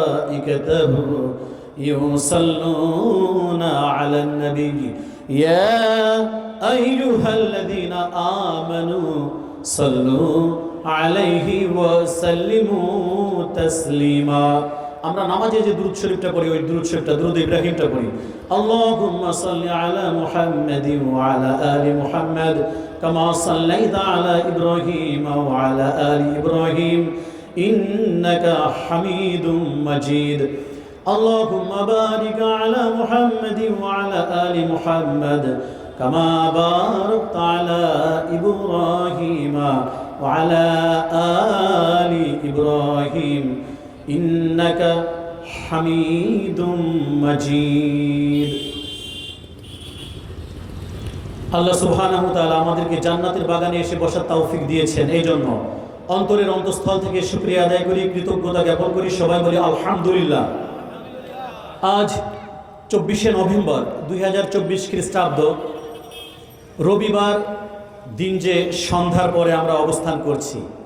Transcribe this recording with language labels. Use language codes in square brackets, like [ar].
[ar] وملائكته يصلون على النبي يا أيها الذين آمنوا صلوا عليه وسلموا تسليما। [bn] আমরা নামাজে যে দুরূদ শরীফটা পড়ি ওই দুরূদ শরীফটা দুরূদ ইব্রাহিমটা পড়ি। [ar] আল্লাহুম্মা সাল্লি আলা মুহাম্মাদিন ওয়া আলা আলি মুহাম্মাদ কামা সাল্লাইতা আলা ইব্রাহিম ওয়া আলা আলি ইব্রাহিম ইন্নাকা হামিদুম মাজিদ। اللهم بارك على محمد وعلى آل محمد كما باركت على إبراهيم وعلى آل إبراهيم إنك حميد مجيد। [bn] আল্লাহ সুবহানাহু ওয়া তাআলা আমাদেরকে জান্নাতের বাগানে এসে বসার তৌফিক দিয়েছেন। এই জন্য অন্তরের অন্তঃস্থল থেকে শুকরিয়া আদায় করি, কৃতজ্ঞতা জ্ঞাপন করি। সবাই বলি আলহামদুলিল্লাহ। আজ 24শে নভেম্বর 2024 খ্রিস্টাব্দ, রবিবার দিন, যে সন্ধ্যার পরে আমরা অবস্থান করছি।